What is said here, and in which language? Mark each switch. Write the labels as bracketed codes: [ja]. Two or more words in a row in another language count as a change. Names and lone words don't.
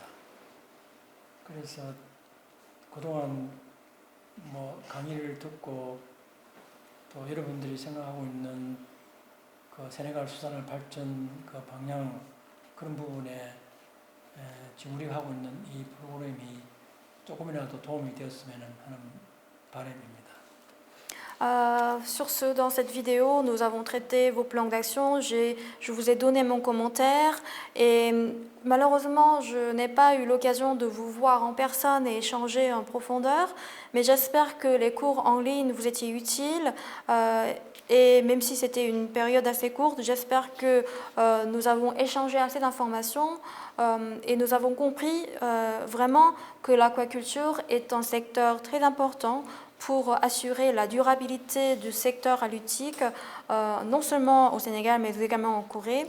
[ko] 그래서 그동안 뭐 강의를 듣고 또 여러분들이 생각하고 있는 그 세네갈 수산업 발전 그 방향 그런 부분에 지금 우리가 하고 있는 이 프로그램이 조금이라도 도움이 되었으면 하는 바람입니다. [fr] Sur ce, dans cette vidéo, nous avons traité vos plans d'action, je vous ai donné mon commentaire et malheureusement, je n'ai pas eu l'occasion de vous voir en personne et échanger en profondeur, mais j'espère que les cours en ligne vous étaient utiles et même si c'était une période assez courte, j'espère que nous avons échangé assez d'informations et nous avons compris vraiment que l'aquaculture est un secteur très important pour assurer la durabilité du secteur halieutique, non seulement au Sénégal, mais également en Corée.